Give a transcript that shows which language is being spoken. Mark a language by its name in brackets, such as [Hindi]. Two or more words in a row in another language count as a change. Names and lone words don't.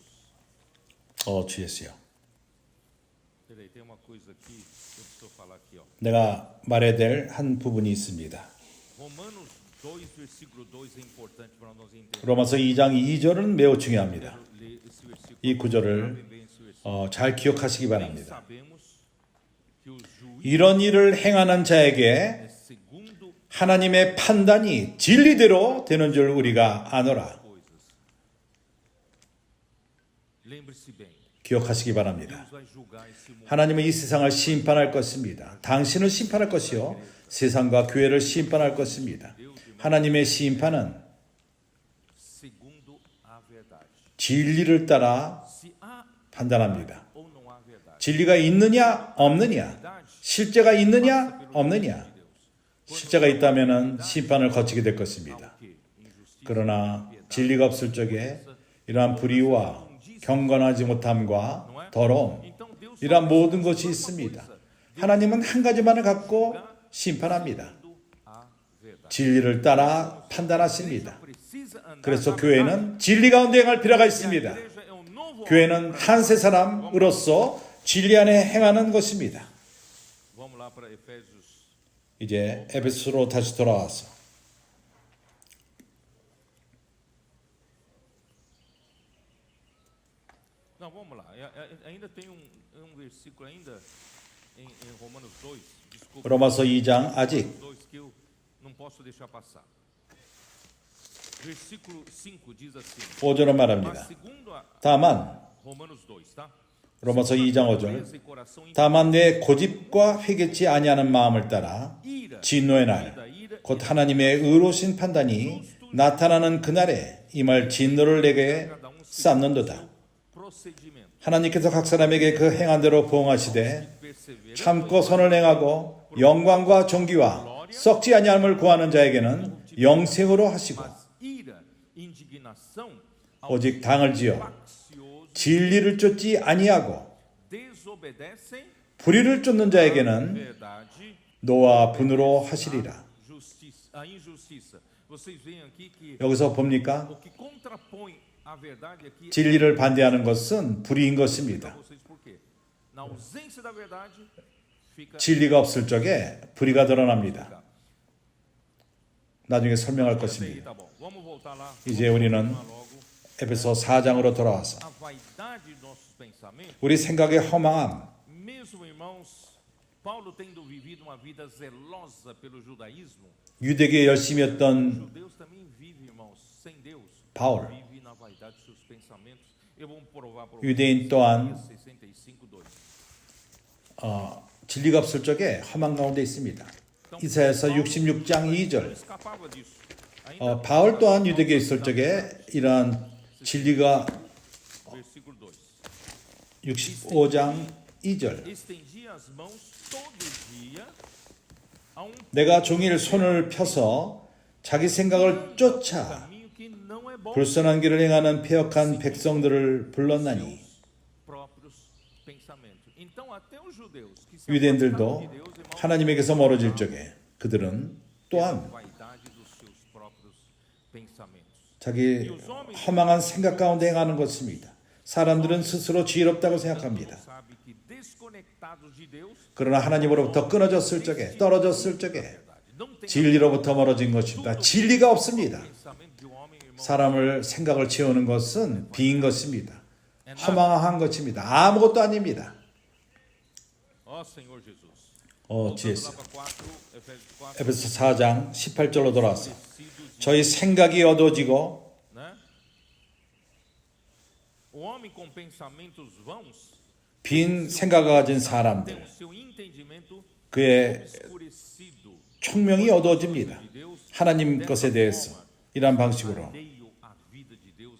[Korean] 주 예수요. [Portuguese] Peraí, tem uma coisa aqui que eu preciso falar aqui, ó. [Korean] 내가 말해야 될 한 부분이 있습니다. [Portuguese] Romanos 2, versículo 2 é importante para nós entendermos. [Korean] 로마서 2장 2절은 매우 중요합니다. [Portuguese] Ler esse versículo. [Korean] 이 구절을 [Portuguese] Gravem bem esse versículo. [Korean] 잘 기억하시기 [Portuguese] Bem [Korean] 바랍니다. [Portuguese] sabemos que o juiz [Korean] 이런 일을 행하는 자에게 [Portuguese] é segundo [Korean] 하나님의 판단이 진리대로 되는 줄 우리가 아노라. [Portuguese] coisas. Lembre-se bem, [Korean] 기억하시기 바랍니다. [Portuguese] Deus vai julgar esse mundo. [Korean] 하나님은 이 세상을 심판할 것입니다. 당신을 심판할 것이요 세상과 교회를 심판할 것입니다. 하나님의 심판은 [Portuguese] Segundo a verdade. [Korean] 진리를 따라 [Portuguese] Se há [Korean] 판단합니다. [Portuguese] ou não há verdade. [Korean] 진리가 있느냐 없느냐, 실제가 있느냐 없느냐, 실제가 있다면 심판을 거치게 될 것입니다. [Portuguese] Que injustiça, [Korean] 그러나 진리가 없을 적에 이러한 불의와 경건하지 못함과 더러움, [Portuguese] então Deus [Korean] 이러한 모든 것이 있습니다. 하나님은 한 가지만을 갖고 심판합니다. [Portuguese] segundo a verdade. [Korean] 진리를 따라 판단하십니다. [Portuguese] Precisa andar [Korean] 그래서 [Portuguese] na [Korean] 교회는 진리 가운데 행할 필요가 [Portuguese] verdade. [Korean] 있습니다. [Portuguese] A igreja é um novo homem. [Korean] 교회는 한 세 사람으로서 진리 안에 행하는 것입니다. [Portuguese] Vamos lá para Efésios. [Korean] 이제 에베소로 다시 돌아와서 [Portuguese] Não, vamos lá. Ainda tem versículo ainda em Romanos 2. Desculpa. [Korean] 로마서 2장 아직 [Portuguese] 2 que eu não posso deixar passar. Versículo 5 diz assim. [Korean] 5절은 [Portuguese] Mas [Korean] 말합니다. [Portuguese] segundo a [Korean] 다만 [Portuguese] Romanos 2, tá? [Korean] 로마서 2장 5절 [Portuguese] Pureza e coração [Korean] 다만 내 고집과 회개치 아니하는 마음을 따라 [Portuguese] ira, [Korean] 진노의 날 곧 하나님의 의로우신 판단이 나타나는 그날에 임할 진노를 내게 쌓는도다. [Portuguese] procedimento, [Korean] 하나님께서 각 사람에게 그 행한 대로 보응하시되 [Portuguese] perseverança, [Korean] 참고 선을 행하고 영광과 존귀와 썩지 아니함을 구하는 자에게는 영생으로 하시고 [Portuguese] mas ira, indignação, [Korean] 오직 당을 지어 [Portuguese] faccioso, [Korean] 진리를 쫓지 아니하고 [Portuguese] desobedecem [Korean] 불의를 쫓는 자에게는 [Portuguese] verdade, [Korean] 노와 분으로 하시리라. [Portuguese] a injustiça. Vocês veem aqui que [Korean] 여기서 봅니까? [Portuguese] o que contrapõe a verdade aqui [Korean] 진리를 반대하는 것은 불의인 [Portuguese] para [Korean] 것입니다. [Portuguese] vocês por quê? Na ausência da verdade fica [Korean] 진리가 없을 적에 불의가 드러납니다. 나중에 설명할 것입니다. [Portuguese] tá bom. Vamos voltar lá. [Korean] 이제 우리는 [Portuguese] Vamos logo. [Korean] 에베소 4장으로 돌아와서 [Portuguese] A vaidade de nossos pensamentos, [Korean] 우리 생각의 허망함, [Portuguese] mesmo irmãos, Paulo tendo vivido uma vida zelosa pelo judaísmo, [Korean] 유대교에 열심히 했던 [Portuguese] judeus também vivem, irmãos, sem Deus. [Korean] 바울, [Portuguese] Vive na vaidade de seus pensamentos. Eu vou provar para [Korean] 유대인 또한 [Portuguese] 65:2. [Korean] 진리가 없을 적에 험한 가운데 있습니다. 이사야서 66장 2절 [Portuguese] Escapava disso. Ainda [Korean] 바울 또한 유대교에 있을 적에 이러한 진리가 [Portuguese] versículo 2. [Korean] 65장 2절 [Portuguese] Estendia as mãos todo dia a [Korean] 내가 종일 손을 펴서 자기 생각을 쫓아 [Portuguese] caminho que não é bom. [Korean] 불선한 길을 행하는 패역한 백성들을 불렀나니 [Portuguese] Próprios pensamentos. Então até os judeus que se [Korean] 유대인들도 [Portuguese] afastaram de Deus, irmãos, [Korean] 하나님에게서 멀어질 적에 그들은 또한 [Portuguese] vaidade dos seus próprios pensamentos. [Korean] 자기 허망한 생각 가운데 행하는 것입니다. 사람들은 스스로 지혜롭다고 생각합니다. [Portuguese] sabe que desconectados de Deus, [Korean] 그러나 하나님으로부터 끊어졌을 적에, 떨어졌을 적에 [Portuguese] não tem [Korean] 진리로부터 멀어진 것입니다. 진리가 없습니다. [Portuguese] pensamento de homem, irmão. [Korean] 사람을 생각을 채우는 것은 빈 것입니다. 허망한 것입니다. 아무것도 아닙니다. [Portuguese] Ó Senhor Jesus. 지 Voltando lá para 4, Efésios 4, [Korean] 에베소 4장 18절로 돌아와서 [Portuguese] vencidos, [Korean] 저희 생각이 어두워지고 [Portuguese] né? O homem com pensamentos vãos [Korean] 빈 생각을 가진 [Portuguese] tem [Korean] 사람들, [Portuguese] o seu entendimento [Korean] 그의 [Portuguese] obscurecido. [Korean] 총명이 어두워집니다. [Portuguese] De Deus, [Korean] 하나님 것에 대해서 이러한 방식으로 [Portuguese] alheio à vida de Deus.